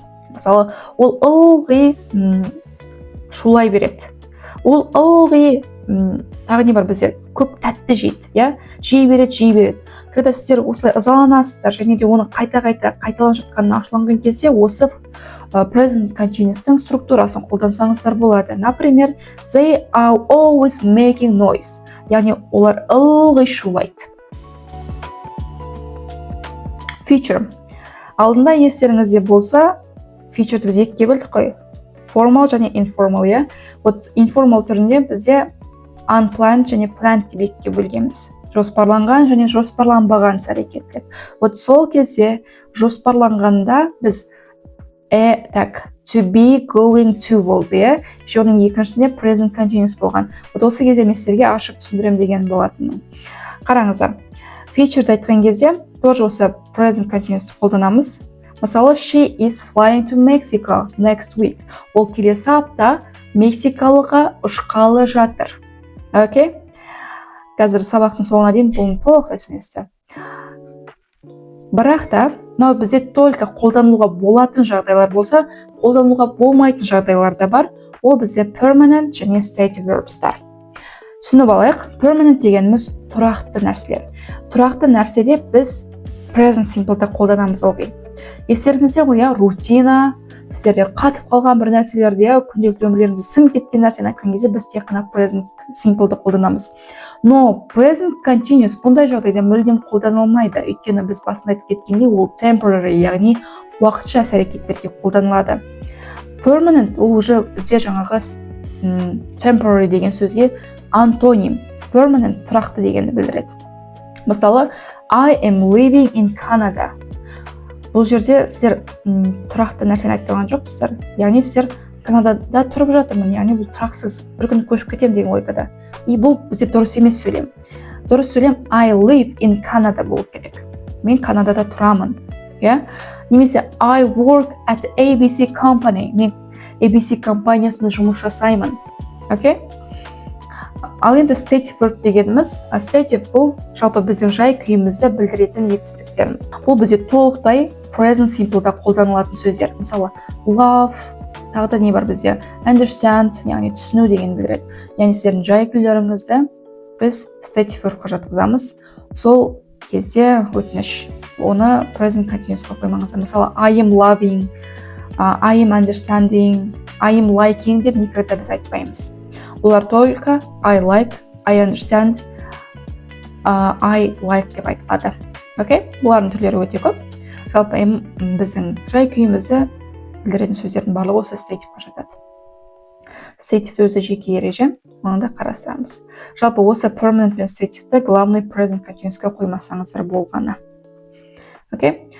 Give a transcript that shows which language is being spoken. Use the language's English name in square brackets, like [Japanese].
[Kazakh] Мысалы, ол ылғи шулай береді. Ол ылғи тағы не бар бізде көп тәтті жейді, жей береді. [Russian] Когда [Kazakh] сіздер осылай ызаланасыздар және де оны қайта-қайта қайталанып жатқанына ашуланған кезде осы present continuous-тың структурасын қолдансаңыздар болады. [Russian] Например, [English] they are always making noise. [Kazakh] Яғни олар ылғи шулайды. Feature. Алдында естеріңізде болса, feature'ды біз екіге бөлдік қой. Formal және informal, [Russian] Вот [Kazakh] informal түрінде бізде unplanned және planned деп екіге бөлгенбіз. Жоспарланған және жоспарланбаған іс әрекеттер. [Russian] Вот [Kazakh] сол кезде жоспарланғанда біз to be, going to болды, Оның екіншісінде present continuous болған. [Russian] Вот [Kazakh] осы кезде мен сіздерге ашып түсіндірем деген болатынмын. Қараңыздар. Feature'ды айтқан кезде [Russian] тоже [Kazakh] осы present continuous қолданамыз. [English] Мысалы, she is flying to Mexico next week. [Kazakh] Ол келесі апта Мексикалыға ұшқалы жатыр. Қазір сабақтың соңына дейін бұны толықтай түсінесіздер. Бірақ та, мынау бізде [Russian] только [Kazakh] қолдануға болатын жағдайлар болса, қолдануға болмайтын жағдайлар да бар. Ол бізде permanent және state verbs'тар. Түсініп алайық, permanent дегеніміз тұрақты нәрселер. Тұрақты нәрседе біз present simple'ды қолданамыз ылғи. Естеріңізде ғой, рутина, сіздерде қатып қалған бір нәрселерде, күнделікті өмірлеріңізде сіңіп кеткен нәрсені айтқан кезде біз тек қана present simple'ды қолданамыз. Но present continuous бұндай жағдайда мүлдем қолданылмайды. Өйткені біз басында айтып кеткендей, ол temporary, яғни уақытша іс әрекеттерге қолданылады. Permanent ол [Russian] уже [Kazakh] бізде жаңағы temporary деген сөзге антоним. Permanent тұрақты дегенді білдіреді. [English] Мысалы, I am living in Canada. [Kazakh] Бұл жерде сіздер тұрақты нәрсені айтып тұрған жоқсыздар. Яғни сіздер Канадада тұрып жатырмын, яғни бұл тұрақсыз, бір күн көшіп кетем деген ойда. Бұл бізде дұрыс емес сөйлем. Дұрыс сөйлем [English] I live in Canada [Kazakh] болу керек. Мен Канадада тұрамын. Немесе [English] I work at ABC company. [Kazakh] Мен ABC компаниясында жұмыс жасаймын. Ал енді stative verb дегеніміз, stative бұл жалпы біздің жай күйімізді білдіретін етістіктер. Бұл бізде толықтай present simple'да қолданылатын сөздер. Мысалы, love, тағы да не бар бізде? Understand, яғни түсіну деген білдіреді. Яғни сіздердің жай күйлеріңізді біз stative verb'қа жатқызамыз. Сол кезде өтініш, оны present continuous'қа қоймаңыздар. Мысалы, [English] I am loving, I am understanding, I am liking [Kazakh] деп [Russian] никогда [Kazakh] біз айтпаймыз. Бұлар [Russian] только [English] I like, I understand, I like [Kazakh] деп айтылады. Окей? Бұлардың түрлері өте көп. Жалпы біздің жай күйімізді білдіретін сөздердің барлығы осы стативқа жатады. Статив өзі жеке ереже, оны да қарастырамыз. Жалпы осы permanent пен стативті [Russian] главный [Kazakh] present continuous'қа қоймасаңыздар болғаны. Окей?